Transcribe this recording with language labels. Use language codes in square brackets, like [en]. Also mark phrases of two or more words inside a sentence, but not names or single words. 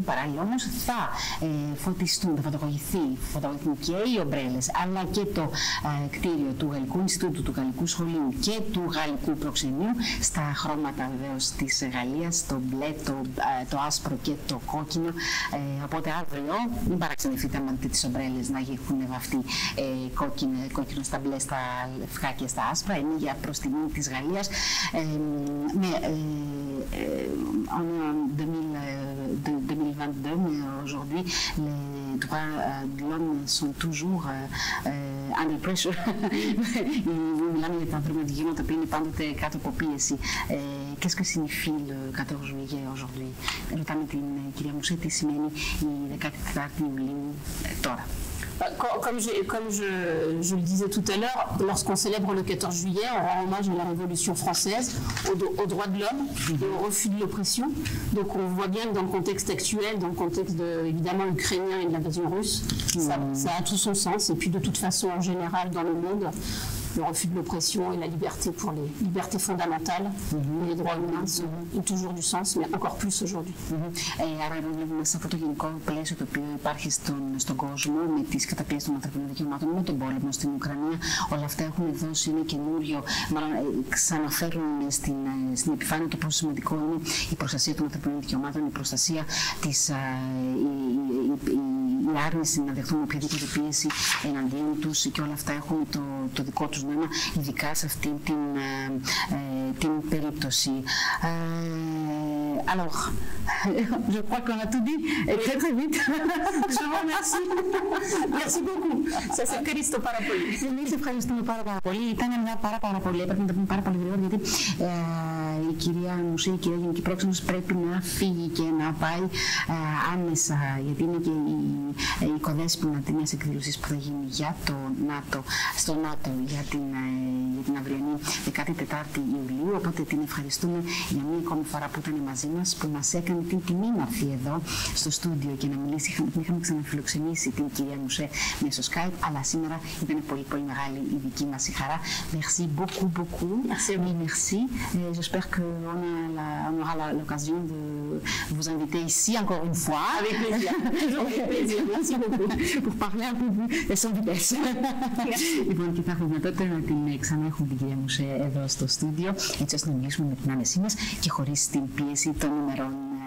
[el] Παράλληλα όμως θα φωτιστούν, θα φωτογραφηθούν και οι ομπρέλες, αλλά και το κτίριο του Γαλλικού Ινστιτούτου, του Γαλλικού Σχολείου και του Γαλλικού Προξενείου στα χρώματα βεβαίως της Γαλλίας, το μπλε, το άσπρο και το κόκκινο. Οπότε αύριο μην παραξενευτείτε άμα δείτε τις ομπρέλες να έχουν βαφτεί κόκκινο στα μπλε, στα λευκά και στα άσπρα. Είναι για προς τιμή της Γαλλίας. [fr] En 2022, mais aujourd'hui, les droits de l'homme sont toujours [en] under pressure. [el] Μιλάμε για τα ανθρώπινα δικαιώματα που είναι πάντοτε κάτω από πίεση. [fr] Qu'est-ce que signifie le 14 juillet aujourd'hui? [el] Ρωτάμε την κυρία Μουσέ τι σημαίνει η 14η Ιουλίου τώρα. [fr] Comme je le disais tout à l'heure, lorsqu'on célèbre le 14 juillet, on rend hommage à la Révolution française, aux droits de l'homme et au refus de l'oppression. Donc on voit bien que dans le contexte actuel, dans le contexte évidemment ukrainien et de l'invasion russe, ça a tout son sens. Et puis de toute façon, en général, dans le monde, le refus de l'oppression et la liberté pour les libertés fondamentales. Les droits humains ont toujours du sens, mais encore plus aujourd'hui. [el] Άρα βλέπουμε σε αυτό το γενικό πλαίσιο το οποίο υπάρχει στον κόσμο με τις καταπιέσεις των ανθρωπίνων δικαιωμάτων, με τον πόλεμο στην Ουκρανία. Όλα αυτά έχουν δώσει ένα καινούριο, μάλλον ξαναφέρουν στην επιφάνεια το πόσο σημαντικό είναι η προστασία των ανθρωπίνων δικαιωμάτων, η προστασία της η άρνηση να δεχθούν οποιαδήποτε πίεση εναντίον τους και όλα αυτά έχουν το δικό τους νόημα, ειδικά σε αυτή την περίπτωση. [fr] Alors, je crois qu'on a tout dit très très vite. Je vous remercie. Merci beaucoup. [el] Σας ευχαριστώ πάρα πολύ. Εμείς ευχαριστούμε πάρα πολύ. Ήταν μια πάρα πολύ, έπρεπε να τα πούμε πάρα πολύ γρήγορα, γιατί η κυρία Μουσή, η κυρία Γενική Πρόξενος πρέπει να φύγει και να πάει άμεσα, γιατί είναι και η οικοδέσποινα τη νέας εκδήλωσης που θα γίνει για το ΝΑΤΟ, στο ΝΑΤΟ για την αυριανή 14η Ιουλίου. Οπότε την ευχαριστούμε για μία ακόμη φορά που ήταν μαζί μας, που μας έκανε την τιμή να έρθει εδώ στο στούντιο και να μιλήσει. Είχαμε ξαναφιλοξενήσει την κυρία Μουσέ μέσω Skype, αλλά σήμερα ήταν πολύ μεγάλη η δική μας η χαρά. [fr] Merci beaucoup. Merci. J'espère qu'on aura l'occasion de vous inviter ici encore une fois. Avec plaisir. Avec plaisir. Merci beaucoup. Pour parler un peu plus sans vitesse. [el] Λοιπόν, και θα έχουμε δυνατότητα να την ξαναέχουμε την κυρία Μουσέ εδώ στο στούντιο, έτσι ώστε να μιλήσουμε με την άνεσή μας και χωρίς την πίεση των ημερών